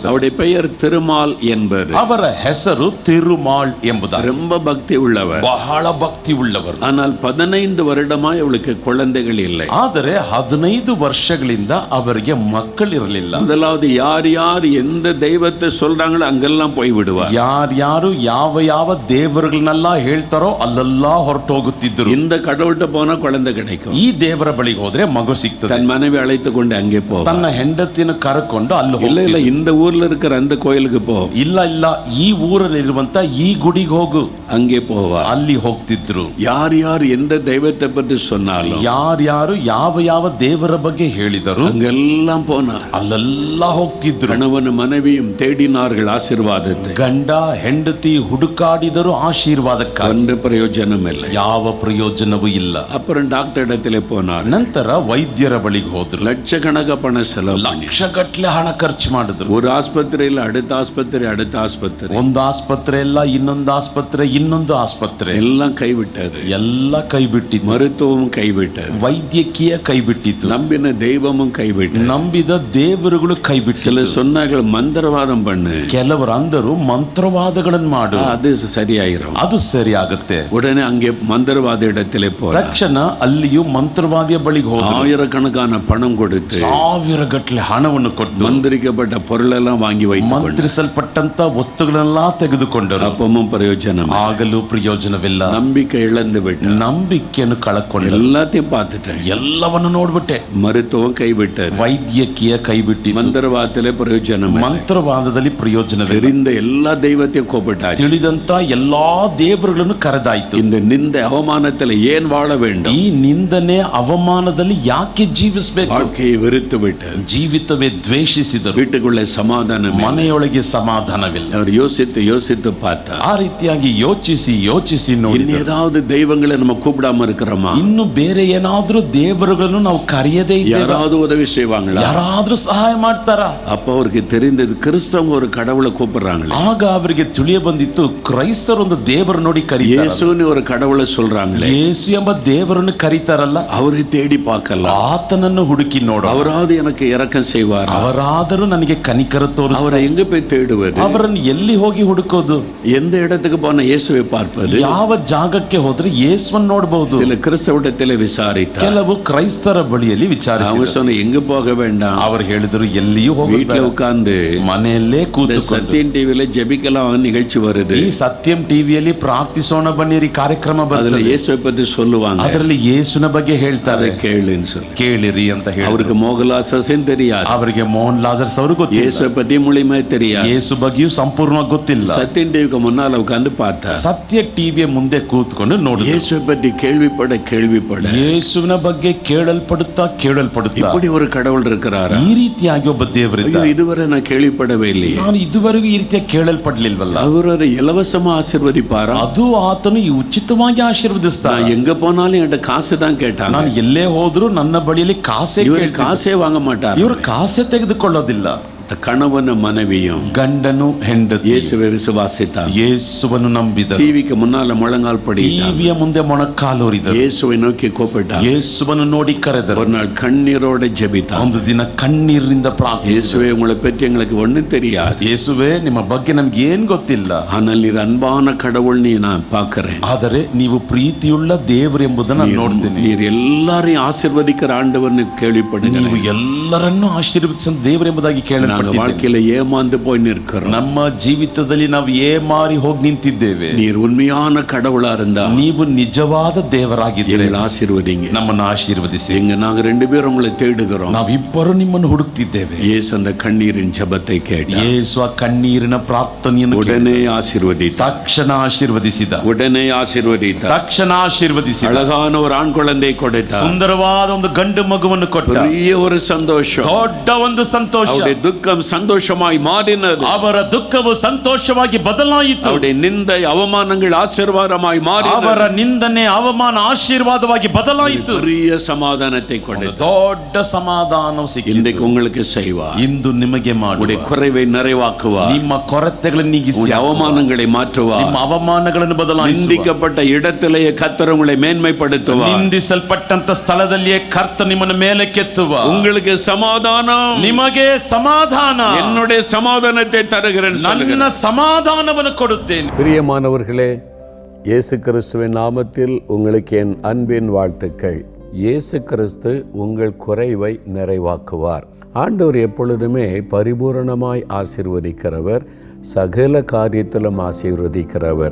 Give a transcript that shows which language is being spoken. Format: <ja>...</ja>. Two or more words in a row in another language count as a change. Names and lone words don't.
<ta>அவருடைய பெயர் திருமால் என்பது.</ta> <kn>ಅವರ ಹೆಸರು ತಿರುಮಾಳ್ ಎಂಬುದಾಗಿ.</kn> <ta>ரொம்ப பக்தி உள்ளவர்,</ta> <kn>ಬಹಳ ಭಕ್ತಿ ಉಳ್ಳವರು.</kn> <ta>ஆனால் 15 வருடமாய் அவளுக்கு குழந்தைகள் இல்லை.</ta> <kn>ಆದರೆ 15 ವರ್ಷಗಳಿಂದ ಅವರಿಗೆ ಮಕ್ಕಳಿರಲಿಲ್ಲ.</kn> <ta>முதலாவது யார் யார் எந்த தெய்வத்தை சொல்றாங்களோ அங்கெல்லாம் போய் விடுவார்.</ta> <kn>ಯಾರ್ಯಾರು ಯಾವ ಯಾವ ದೇವರುಗಳನ್ನೆಲ್ಲ ಹೇಳ್ತಾರೋ ಅಲ್ಲೆಲ್ಲ ಹೊರಟೋಗುತ್ತಿದ್ದರು.</kn> <ta>இந்த கடவுள்கிட்ட போனா குழந்தை கிடைக்கும்.</ta> <kn>ಈ ದೇವರ ಬಳಿಗೆ ಹೋದ್ರೆ ಮಗು ಸಿಗ್ತದೆ.</kn> <ta>தன் மனைவி அழைத்து கொண்டு அங்கே போ.</ta> <kn>ತನ್ನ ಹೆಂಡತಿಯನ್ನು ಕರೆಕೊಂಡು ಅಲ್ಲಿ</kn> <ta>இல்ல இல்ல,</ta> <kn>ಹೋಗ್ತಿದ್ದ.</kn> <ta>இந்த ஊர்ல இருக்கிற அந்த கோயிலுக்கு போ.</ta> <kn>ಇಲ್ಲ ಇಲ್ಲ, ಈ ಊರಲ್ಲಿರುವಂತ ಈ ಗುಡಿಗೆ ಹೋಗು.</kn> <ta>அங்கே போவா.</ta> <kn>ಅಲ್ಲಿ ಹೋಗ್ತಿದ್ರು.</kn> <ta>யார் யார் எந்த தெய்வத்தை பற்றி சொன்னாலும்</ta> <kn>ಯಾರ್ಯಾರು ಯಾವ ಯಾವ ದೇವರ ಬಗ್ಗೆ ಹೇಳಿದರು</kn> <ta>அங்கெல்லாம் போனா.</ta> <kn>ಅಲ್ಲೆಲ್ಲ ಹೋಗ್ತಿದ್ರು.</kn> <ta>கணவன் மனைவியும் தேடினார்கள் ஆசீர்வாதத்தை.</ta> <kn>ಗಂಡ ಹೆಂಡತಿ ಹುಡುಕಾಡಿದರು ಆಶೀರ್ವಾದಕ್ಕಾಗಿ.</kn> <ta>ஒன்று பிரயோஜனம் இல்லை.</ta> <kn>ಯಾವ ಪ್ರಯೋಜನವೂ ಇಲ್ಲ.</kn> <ta>அப்புறம் டாக்டர் இடத்துல போனார்.</ta> <kn>ನಂತರ ವೈದ್ಯರ ಬಳಿಗೆ ಹೋದ್ರು.</kn> <ta>லட்சக்கணக்க பணம் செலவு பண்ணி</ta> <kn>ಲಕ್ಷಗಟ್ಟಲೆ ಹಣ ಖರ್ಚು ಮಾಡಿದ್ರು.</kn> <ta>ஒரு ஆஸ்பத்திரியில் அடுத்த ஆஸ்பத்திரி அடுத்த ஆஸ்பத்திரி,</ta> <kn>ಒಂದು ಆಸ್ಪತ್ರೆ ಎಲ್ಲ ಇನ್ನೊಂದು ಆಸ್ಪತ್ರೆ ಇನ್ನೊಂದು ಆಸ್ಪತ್ರೆ,</kn> <ta>எல்லாம் கைவிட்டது.</ta> <kn>ಎಲ್ಲ ಕೈ ಬಿಟ್ಟಿತ್ತು.</kn> <ta>மருத்துவம் கைவிட்டது.</ta> <kn>ವೈದ್ಯಕೀಯ ಕೈ ಬಿಟ್ಟಿತ್ತು.</kn> <ta>நம்பின தெய்வமும் கைவிட்டது.</ta> <kn>ನಂಬಿದ ದೇವರುಗಳು ಕೈ ಬಿಟ್ಟು.</kn> <ta>சில சொன்னார்கள் மந்திரவாதம் பண்ணு,</ta> <kn>ಕೆಲವರು ಅಂದರು ಮಂತ್ರವಾದಗಳನ್ನು ಮಾಡು,</kn> <ta>அது சரியாயிரும்.</ta> <kn>ಅದು ಸರಿ ಆಗುತ್ತೆ.</kn> <ta>உடனே அங்கே மந்திரவாத இடத்திலே போற</ta> <kn>ತಕ್ಷಣ ಅಲ್ಲಿಯೂ ಮಂತ್ರವಾದಿಯ ಬಳಿಗೆ ಹೋದ.</kn> <ta>ஆயிரக்கணக்கான பணம் கொடுத்து</ta> <kn>ಸಾವಿರ ಗಟ್ಟಲೆ ಹಣವನ್ನು ಕೊಟ್ಟು</kn> <ta>மந்திரிக்கப்பட்ட பொருள் எல்லாம் வாங்கி வைத்து</ta> <kn>ಮಂತ್ರಿಸಲ್ಪಟ್ಟಂತ ವಸ್ತುಗಳನ್ನೆಲ್ಲ ತೆಗೆದುಕೊಂಡರು.</kn> <ta>அப்பமும் பிரயோஜனம்.</ta> <kn>ಆಗಲೂ ಪ್ರಯೋಜನವಿಲ್ಲ.</kn> <ta>நம்பிக்கை இழந்து விட்டு</ta> <kn>ನಂಬಿಕೆಯನ್ನು ಕಳಕೊಂಡ.</kn> <ta>எல்லாத்தையும் பார்த்துட்டேன்.</ta> <kn>ಎಲ್ಲವನ್ನು ನೋಡ್ಬಿಟ್ಟೆ.</kn> <ta>மருத்துவம் கைவிட்டது.</ta> <kn>ವೈದ್ಯಕೀಯ ಕೈ ಬಿಟ್ಟಿತು.</kn> <ta>மந்திரவாதத்திலே பிரயோஜனம் இல்லை.</ta> <kn>ಮಂತ್ರವಾದದಲ್ಲಿ ಪ್ರಯೋಜನವಿಲ್ಲ.</kn> <ta>தெரிந்த எல்லா தெய்வத்தையும் கூப்பிட்டாச்சு.</ta> <kn>ತಿಳಿದಂತ ಎಲ್ಲಾ ದೇವರುಗಳನ್ನು ಕರೆದಾಯ್ತು.</kn> <ta>இந்த நிந்த அவமானத்தில் ஏன் வாழ வேண்டும்?</ta> <kn>ಈ ನಿಂದನೆ ಅವಮಾನದಲ್ಲಿ ಯಾಕೆ ಜೀವಿಸಬೇಕು?</kn> <ta>வாழ்க்கையை வெறுத்து விட்டது.</ta> <kn>ಜೀವಿತವೇ ದ್ವೇಷಿಸಿದರು.</kn> <ta>வீட்டுக்குள்ளே சமாதானம் இல்லை.</ta> <kn>ಮನೆಯೊಳಗೆ ಸಮಾಧಾನವಿಲ್ಲ.</kn> <ta>அவர் யோசித்து யோசித்து பார்த்தார்.</ta> <kn>ಆ ರೀತಿಯಾಗಿ ಯೋಚಿಸಿ ಯೋಚಿಸಿ ನೋಡಿ,</kn> <ta>ஏதாவது தெய்வங்களை நம்ம கூப்பிடாம இருக்கிறோமா?</ta> <kn>ಇನ್ನು ಬೇರೆ ಏನಾದ್ರೂ ದೇವರುಗಳನ್ನು ನಾವು ಕರೆಯದೇ ಇದ್ದೇವೆ?</kn> <ta>யாராவது உதவி செய்வாங்களா?</ta> <kn>ಯಾರಾದ್ರೂ ಸಹಾಯ ಮಾಡ್ತಾರ?</kn> <ta>அப்ப அவருக்கு தெரிந்தது கிறிஸ்தவங்க ஒரு கடவுளை கூப்பிடுறாங்களே.</ta> <kn>ಆಗ ಅವರಿಗೆ ತಿಳಿಯ ಬಂದಿತ್ತು, ಕ್ರೈಸ್ತರು ಒಂದು ದೇವರು ನೋಡಿ ಕರೀತಾರೆ.</kn> <ta>இயேசுன்னு ஒரு கடவுளை சொல்றாங்களே.</ta> <kn>ಯೇಸು ಎಂಬ ದೇವರನ್ನು ಕರೀತಾರಲ್ಲ,</kn> <ta>அவரை தேடி பார்க்கலாம்.</ta> <kn>ಆತನನ್ನು ಹುಡುಕಿ ನೋಡು.</kn> <ta>அவராவது எனக்கு இரக்கம் செய்வார்.</ta> <kn>ಅವರಾದರೂ ನನಗೆ ಕನಿಕರ ತೋರಿಸ.</kn> <ta>அவரை எங்க போய் தேடுவது?</ta> <kn>ಅವರನ್ನು ಎಲ್ಲಿ ಹೋಗಿ ಹುಡುಕೋದು?</kn> <ta>எந்த இடத்துக்கு போன இயேசுவை பார்ப்பது?</ta> <kn>ಯಾವ ಜಾಗಕ್ಕೆ ಹೋದ್ರೆ ಯೇಸುವನ್ನು ನೋಡಬಹುದು?</kn> <ta>சில கிறிஸ்தவத்திலே விசாரித்தார்.</ta> <kn>ಕೆಲವು ಕ್ರೈಸ್ತರ ಬಳಿಯಲ್ಲಿ ವಿಚಾರಿಸಿದರು.</kn> <ta>அவங்க சொன்ன எங்க போக வேண்டாம்.</ta> <kn>ಅವರು ಹೇಳಿದರು, ಎಲ್ಲಿಯೂ</kn> <ta>வீட்டுல</ta> <kn>ಹೋಗಬೇಡ,</kn> <ta>உட்கார்ந்து</ta> <kn>ಮನೆಯಲ್ಲೇ ಕೂತು</kn> <ta>சத்தியம் டிவில ஜெபிக்கலாம் நிகழ்ச்சி வருது.</ta> <kn>ಈ ಸತ್ಯಂ ಟಿವಿಯಲ್ಲಿ ಪ್ರಾರ್ಥಿಸೋಣ ಬನ್ನಿರಿ ಕಾರ್ಯಕ್ರಮ</kn> <ta>அதுல</ta> <kn>ಬರ್ತದೆ.</kn> <ta>இயேசுவை பத்தி சொல்லுவாங்க.</ta> <kn>ಅದರಲ್ಲಿ ಯೇಸುನ ಬಗ್ಗೆ ಹೇಳ್ತಾರೆ.</kn> <ta>அதை கேளுன்னு சொல்லி</ta> <kn>ಕೇಳಿರಿ ಅಂತ ಹೇಳಿ.</kn> <ta>அவருக்கு மோகலாசன் தெரியாது.</ta> <kn>ಅವರಿಗೆ ಮೋಹನ್ ಲಾಜರ್ಸ್ ಅವರು ಗೊತ್ತಿಲ್ಲ.</kn> <ta>இயேசுவை பத்தி முழுமை தெரியாது.</ta> <kn>ಯೇಸು ಬಗ್ಗೆಯೂ ಸಂಪೂರ್ಣವಾಗಿ ಗೊತ್ತಿಲ್ಲ.</kn> <ta>சத்தியம் டிவிக்கு முன்னால உட்கார்ந்து பார்த்தா</ta> <kn>ಸತ್ಯ ಟಿವಿಯ ಮುಂದೆ ಕೂತ್ಕೊಂಡು ನೋಡಿ</kn> <ta>இயேசுவை பற்றி கேள்விப்பட</ta> <kn>ಯೇಸುವಿನ ಬಗ್ಗೆ ಕೇಳಲು ಹೇಳಲ್ಪಡುತ್ತಾ ಕೇಳಲ್ಪಡುತ್ತಾ</kn> <ta>இப்படி ஒரு கடவுள் இருக்கிறாரா?</ta> <kn>ಈ ರೀತಿಯಾಗಿ ಒಬ್ಬ ದೇವರಿದ್ದ.</kn> <ta>ஐயோ, இதுவரை நான் கேள்விப்படவே இல்லையே.</ta> <kn>ನಾನು ಇದುವರೆಗೂ ಈ ರೀತಿಯ ಕೇಳಲ್ಪಡ್ಲಿಲ್ವಲ್ಲ.</kn> <ta>அவர் இலவசமா ஆசீர்வதிப்பாரா?</ta> <kn>ಅದು ಆತನು ಈ ಉಚಿತವಾಗಿ ಆಶೀರ್ವದಿಸ್ತಾನೆ.</kn> <ta>நான் எங்க போனாலும் என்கிட்ட காசு தான் கேட்டாங்க.</ta> <kn>ನಾನು ಎಲ್ಲೇ ಹೋದ್ರು ನನ್ನ ಬಳಿಯಲ್ಲಿ ಕಾಸೇ</kn> <ta>இவர் காசே வாங்க மாட்டார்.</ta> <kn>ಇವರು ಕಾಸೇ ತೆಗೆದುಕೊಳ್ಳೋದಿಲ್ಲ.</kn> <ta>கணவன மனைவியும்</ta> <kn>ಗಂಡನು ಹೆಂಡತಿ</kn> <ta>இயேசுவை விசுவாசித்தார்.</ta> <kn>ಯೇಸುವನ್ನು ನಂಬಿದರು.</kn> <ta>டிவிக்கு முன்னால முழங்கால் படித்தார்.</ta> <kn>ಟಿವಿಯ ಮುಂದೆ ಮೊಣಕಾಲೂರಿದರು.</kn> <ta>இயேசுவை நோக்கி கூப்பிட்டார்.</ta> <kn>ಯೇಸುವನ್ನು ನೋಡಿ ಕರೆದರು.</kn> <ta>ஒரு நாள் கண்ணீரோட ஜெபித்தார்.</ta> <kn>ಒಂದು ದಿನ ಕಣ್ಣೀರಿನಿಂದ ಪ್ರಾರ್ಥಿಸಿದರು.</kn> <ta>இயேசுவே, உங்களை பற்றி எங்களுக்கு ஒண்ணும் தெரியாது.</ta> <kn>ಯೇಸುವೆ, ನಿಮ್ಮ ಬಗ್ಗೆ ನಮ್ಗೆ ಏನ್ ಗೊತ್ತಿಲ್ಲ.</kn> <ta>ஆனால் நீர் அன்பான கடவுள் நீ நான் பார்க்கிறேன்.</ta> <kn>ಆದರೆ ನೀವು ಪ್ರೀತಿಯುಳ್ಳ ದೇವರು ಎಂಬುದನ್ನು ನಾನು ನೋಡ್ತೀನಿ.</kn> <ta>நீர் எல்லாரையும் ஆசீர்வதிக்கிற ஆண்டவர்னு கேள்விப்படுகிறேன்.</ta> <kn>ನೀವು ಎಲ್ಲರನ್ನೂ ಆಶೀರ್ವದಿಸಿದ ದೇವರು ಎಂಬುದಾಗಿ ಕೇಳಲ್ಪಟ್ಟಿದ್ದೇನೆ.</kn> <ta>வாழ்க்கையில ஏமாந்து போய் நிற்கிறோம்.</ta> <kn>ನಮ್ಮ ಜೀವಿತದಲ್ಲಿ ನಾವು ಏಮಾರಿ ಹೋಗಿ ನಿಂತಿದ್ದೇವೆ.</kn> <ta>நீர் உண்மையான கடவுளா இருந்தா</ta> <kn>ನೀವು ನಿಜವಾದ ದೇವರಾಗಿದ್ದೀರಿ.</kn> <ta>எங்களை ஆசீர்வதிங்க.</ta> <kn>ನಮ್ಮನ್ನು ಆಶೀರ್ವದಿಸಿ.</kn> <ta>நாங்க 2 பேரும் உங்களை தேடுகிறோம்.</ta> <kn>ನಾವಿಬ್ಬರು ನಿಮ್ಮನ್ನು ಹುಡುಕ್ತಿದ್ದೇವೆ.</kn> <ta>இயேசு அந்த கண்ணீரின் ஜெபத்தை கேட்டார்.</ta> <kn>ಯೇಸು ಆ ಕಣ್ಣೀರಿನ ಪ್ರಾರ್ಥನೆಯನ್ನು</kn> <ta>உடனே ஆசீர்வதித்தார்.</ta> <kn>ತಕ್ಷಣ ಆಶೀರ್ವದಿಸಿದ.</kn> <ta>உடனே ஆசீர்வதித்தார்.</ta> <kn>ತಕ್ಷಣ ಆಶೀರ್ವದಿಸಿದ.</kn> <ta>அழகான ஒரு ஆண் குழந்தை கொடுத்தார்.</ta> <kn>ಸುಂದರವಾದ ಒಂದು ಗಂಡು ಮಗುವನ್ನು ಕೊಟ್ಟ.</kn> <ta>பெரிய ஒரு சந்தோஷம்.</ta> <kn>ದೊಡ್ಡ ಒಂದು ಸಂತೋಷ.</kn> <ta>அவருடைய துக்கம் சந்தோஷமாய் மாறினது.</ta> <kn>ಅವರ ದುಃಖವು ಸಂತೋಷವಾಗಿ ಬದಲಾಯಿತು.</kn> <ta>அவருடைய நிந்தை அவமானங்கள் ஆசீர்வாதமாய் மாறினது.</ta> <kn>ಅವರ ನಿಂದನೆ ಅವಮಾನ ಆಶೀರ್ವಾದವಾಗಿ ಬದಲಾಯಿತು.</kn> <ta>பெரிய சமாதானத்தை கொடுத்தார்.</ta> <kn>ದೊಡ್ಡ ಸಮಾಧಾನ ಸಿಕ್ಕಿತು.</kn> <ta>இன்றைக்கு உங்களுக்கு செய்வார்.</ta> <kn>ಇಂದು ನಿಮಗೆ ಮಾಡುವ.</kn> <ta>குறைவை நிறைவாக்குவார்.</ta> <kn>ನಿಮ್ಮ ಕೊರತೆಗಳನ್ನು ನೀಗಿಸಿ</kn> <ta>அவமானங்களை மாற்றுவார்.</ta> <kn>ನಿಮ್ಮ ಅವಮಾನಗಳನ್ನು ಬದಲಾಯಿಸುವ.</kn> <ta>நிந்திக்கப்பட்ட இடத்திலேயே கர்த்தர் உங்களை மேன்மைப்படுத்துவார்.</ta> <kn>ನಿಂದಿಸಲ್ಪಟ್ಟಂತ ಸ್ಥಳದಲ್ಲಿಯೇ ಕರ್ತ ನಿಮ್ಮನ್ನು ಮೇಲಕ್ಕೆತ್ತುವ.</kn> <ta>உங்களுக்கு சமாதானம்.</ta> <kn>ನಿಮಗೆ ಸಮಾಧಾನ.</kn> <ta>என்னுடைய சமாதானத்தை தருகிறேன்.</ta> <kn>ನನ್ನ ಸಮಾಧಾನವನ್ನು ಕೊಡುತ್ತೇನೆ.</kn> <ta>பிரியமானவர்களே, இயேசு கிறிஸ்துவின் நாமத்தில் உங்களுக்கு என் அன்பின் வாழ்த்துக்கள். இயேசு கிறிஸ்து உங்கள் குறைவை நிறைவாக்குவார். ஆண்டவர் எப்பொழுதுமே பரிபூரணமாய் ஆசீர்வதிக்கிறவர், சகல காரியத்திலும் ஆசீர்வதிக்கிறவர்.</ta>